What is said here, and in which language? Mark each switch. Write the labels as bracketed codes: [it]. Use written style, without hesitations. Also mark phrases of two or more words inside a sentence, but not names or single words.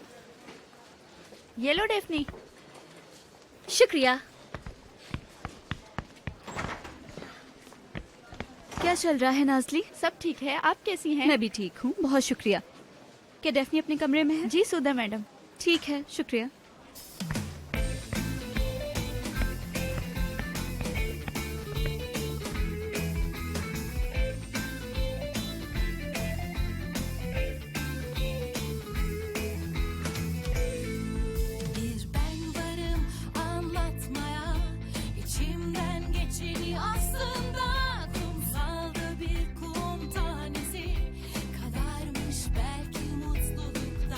[hi] ये लो डेफनी। शुक्रिया। क्या चल रहा है नाज़ली? सब ठीक है, आप कैसी हैं? मैं भी ठीक हूँ, बहुत शुक्रिया। क्या डेफनी अपने कमरे में है? जी सुधा मैडम। ठीक है, शुक्रिया। [tr] Bir ben varım anlatmaya, içimden geçeni aslında kumsalda bir kum tanesi kadarmış belki mutlulukta.